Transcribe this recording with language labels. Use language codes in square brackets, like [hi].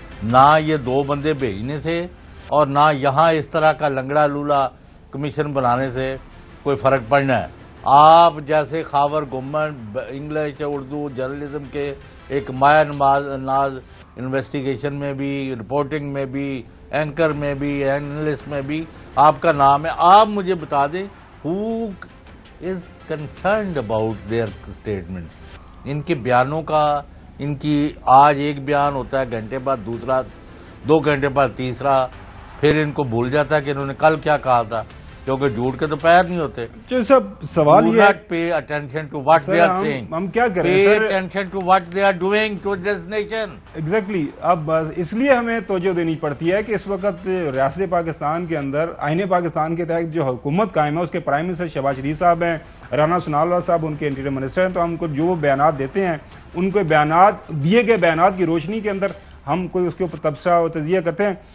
[ur] نہ یہ 2 بندے بھیجنے سے اور نہ یہاں اس طرح کا لنگڑا لولا کمیشن بنانے سے کوئی فرق پڑنا ہے. آپ جیسے Khawar government English Urdu journalism کے ایک مایا ناز انویسٹیگیشن میں بھی, رپورٹنگ میں بھی, اینکر میں بھی, اینالسٹ میں بھی آپ کا نام ہے. آپ مجھے بتا دیں [en] who is concerned about their statements. [ur] ان کے بیانوں کا, ان کی آج ایک بیان ہوتا ہے, گھنٹے بعد دوسرا, 2 گھنٹے بعد تیسرا, پھر ان کو بھول جاتا ہے کہ انہوں نے کل کیا کہا تھا, کیونکہ جھوٹ کے تو پیر نہیں ہوتے. سب سوال یہ ہے [en] pay attention to what they are saying. [ur] ہم کیا کریں [en] pay [ur] sir, [en] attention to what they are doing to this nation. [ur] Exactly. اب اس لیے ہمیں توجہ دینی پڑتی ہے کہ اس وقت ریاست پاکستان کے اندر آئین پاکستان کے تحت جو حکومت قائم ہے اس کے پرائم منسٹر شہباز شریف صاحب ہیں, رانا ثناءاللہ صاحب ان کے انٹیریئر منسٹر ہیں. تو ہم کو جو بیانات دیتے ہیں ان کو دیے گئے بیانات کی روشنی کے اندر ہم کوئی اس کے اوپر تبصرہ و تجزیہ کرتے ہیں.